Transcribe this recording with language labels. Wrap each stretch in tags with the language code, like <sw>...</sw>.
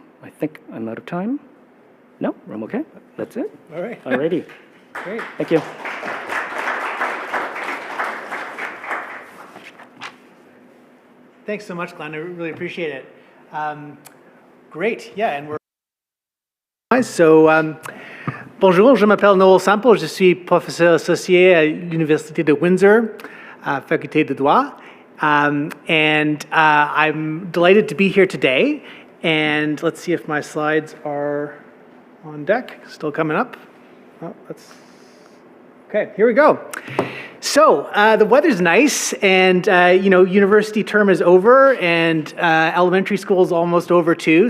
<en>I think I'm out of time. No, I'm okay. That's it. All right. Alrighty. Great. Thank you. Thanks so much, Glenn. I really appreciate it. Great. Yeah, and we're...</en> <fr>Bonjour, je m'appelle Noel Semple. Je suis professeur associé à l'Université de Windsor, faculté de droit.</fr> <en>And I'm delighted to be here today. And let's see if my slides are on deck. Still coming up. Oh, okay, here we go. So the weather's nice, and university term is over, and elementary school is almost over too.</en>